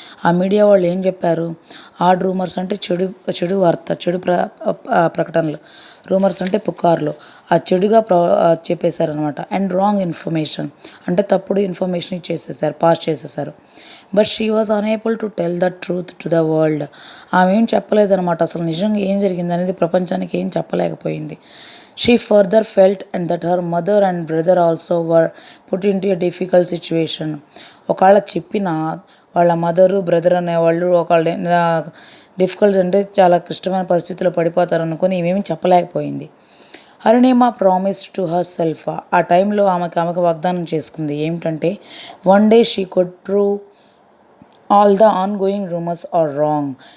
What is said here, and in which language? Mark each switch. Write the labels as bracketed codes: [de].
[te] ఆ మీడియా వాళ్ళు ఏం చెప్పారు, ఆడ్ రూమర్స్ అంటే చెడు వార్త, చెడు ప్రకటనలు, రూమర్స్ అంటే పుకార్లు, ఆ చెడుగా చెప్పేశారనమాట. అండ్ రాంగ్ ఇన్ఫర్మేషన్ అంటే తప్పుడు ఇన్ఫర్మేషన్ ఇచ్చేసేసారు, పాస్ చేసేసారు. [en] But she was unable to tell the truth to the world. [te] ఆమె ఏం చెప్పలేదన్నమాట, అసలు నిజంగా ఏం జరిగింది అనేది ప్రపంచానికి ఏం చెప్పలేకపోయింది. [en] She further felt and that her mother and brother also were put into a difficult situation. [te] ఒకవేళ చెప్పిన వాళ్ళ మదరు బ్రదర్ అనేవాళ్ళు ఒకళ్ళు డిఫికల్ట్ అంటే చాలా క్లిష్టమైన పరిస్థితుల్లో పడిపోతారు అనుకుని ఇవేమీ చెప్పలేకపోయింది. [en] Arunima promised to her self. [te] ఆ టైంలో ఆమెకు వాగ్దానం చేసుకుంది ఏమిటంటే, [en] One day she could prove all the ongoing rumours are wrong.